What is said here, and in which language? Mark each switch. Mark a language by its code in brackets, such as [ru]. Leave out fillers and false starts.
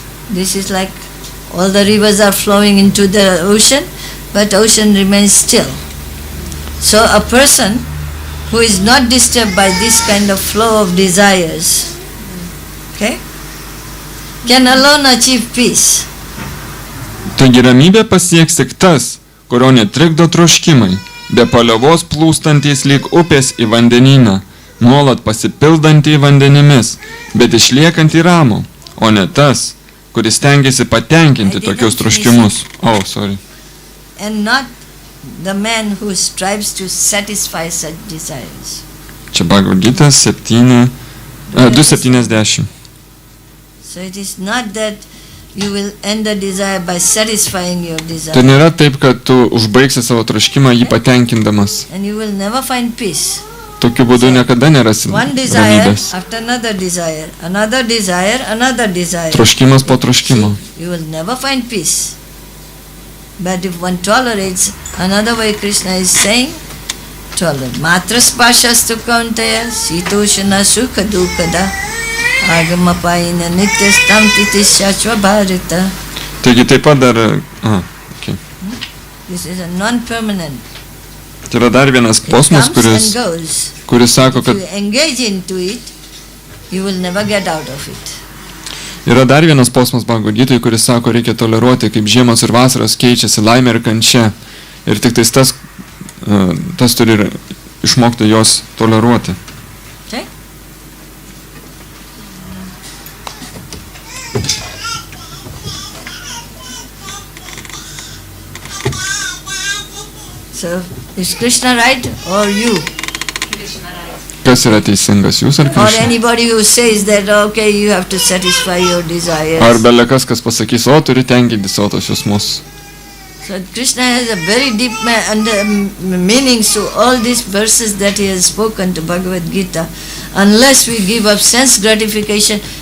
[en] This is like all the rivers are flowing into the ocean, but ocean remains still. So a person who is not disturbed by this kind of flow of desires, okay, can alone achieve peace. [lt] Taigi ramybė pasieks tik tas, kurio netrikdo troškimai, be paliovos plūstantys lyg upės į vandenyną, nuolat pasipildantį vandenimis, bet išliekantį ramų, o ne tas, kuris stengiasi patenkinti tokius troškimus. [en] Oh, sorry. And not the man who strives to satisfy such desires. [lt] Čia Bhagavad Gita 2.70. [en] So it is not that you will end the desire by satisfying your desire. [lt] Tai nėra taip, kad tu užbaigsi savo troškimą jį patenkindamas. [en] And you will never find peace. [lt] Tokiu būdu niekada nerasi [en] One desire [lt] ramybės. [en] after another desire, another desire, another desire. [lt] Troškimas po troškimo. [en] You will never find peace. But if one tolerates, another way Krishna is saying, tolerate. [sa] Matras pashastu kauntaya, sitoshana sukha dukada, agamapayina nityastam titishyachva bharata. [lt] Taigi taip pat dar... Okay. [en] This is a non-permanent. [lt] Tai yra dar vienas posmas, kuris sako, kad... [en] If you engage into it, you will never get out of it. [lt] Yra dar vienas posmas Bhagavad Gitoj, kuris sako, reikia toleruoti, kaip žiemos ir vasaros keičiasi laimė ir kančia. Ir tik tais tas turi išmokti jos toleruoti. [en] Okay? So, is Krishna right or you? [lt] Kas yra teisingas, jūs ar [en] Or Krishna? anybody who says that, okay, you have to satisfy your desires. [lt] Ar belekas, kas pasakys, o turi tenkinti savo tos jausmus. [en] So Krishna has a very deep meanings to all these verses that he has spoken to Bhagavad Gita. Unless we give up sense gratification,